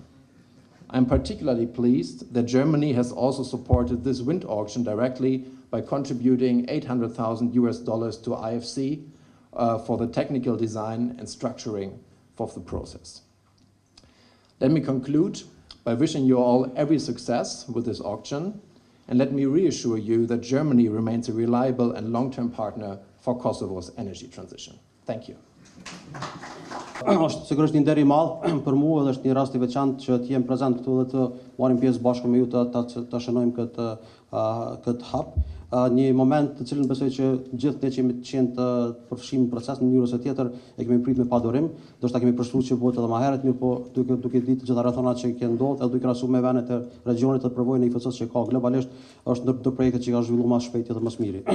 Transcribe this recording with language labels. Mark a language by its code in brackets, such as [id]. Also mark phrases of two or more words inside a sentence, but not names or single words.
[en] I'm particularly pleased that Germany has also supported this wind auction directly by contributing $800,000 to IFC for the technical design and structuring of the process. Let me conclude by wishing you all every success with this auction, and let me reassure you that Germany remains a reliable and long-term partner for Kosovo's energy transition. Thank you. [sq] Është sigurisht një nder I madh për mua dhe është një rast I veçantë që të jem prezant këtu dhe të marrim pjesë bashkë me ju të shënojmë këtë hap. Një moment të cilën besoj që gjithë ne që jemi të qenë të përfshim në proces në mënyrë ose tjetër e kemi prit me padurim, do të kemi përshkruar që bëhet edhe më herët, mirë po duke ditë të gjitha rrethonat që kanë ndodhur edhe duke krahasuar me vendet e regionit të përvojën e IFC-s që ka globalisht, është ndër të projektet që ka zhvilluar më shpejt edhe më së miri.